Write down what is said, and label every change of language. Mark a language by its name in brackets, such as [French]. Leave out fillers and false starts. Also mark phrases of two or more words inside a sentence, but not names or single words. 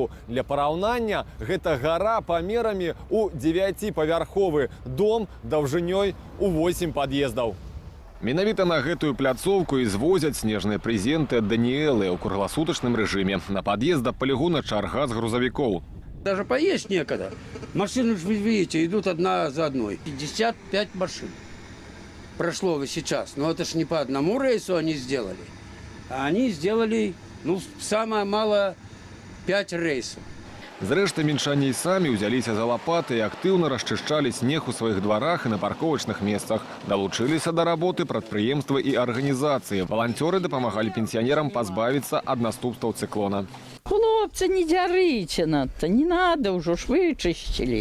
[Belarusian] Для параўнання, гэта гара памерамі ў 9-павярховы дом даўжынёй у 8 пад'ездаў. Менавіта на гэтую пляцоўку і звозяць снежныя прэзенты ад Даніэлы ў кругласутачным рэжыме. На пад'езд да палігона чарга з грузавікоў. [Russian] Даже поесть некогда. Машины, вы видите, идут одна за одной. 55 машин прошло вы сейчас. Но это ж не по одному рейсу они сделали. А они сделали, ну, самое мало 5 рейсов. [Belarusian] Зрэшты, мінчане і самі ўзяліся за лапаты і актыўна расчышчалі снег у сваіх дварах і на парковачных месцах. Далучыліся да работы прадпрыемствы і арганізацыі. Валанцёры дапамагалі пенсіянерам пазбавіцца ад наступстваў цыклона. Хлопцы, не дзярыце надта, [Russian] не надо, [Belarusian] ўжо ж вычысцілі.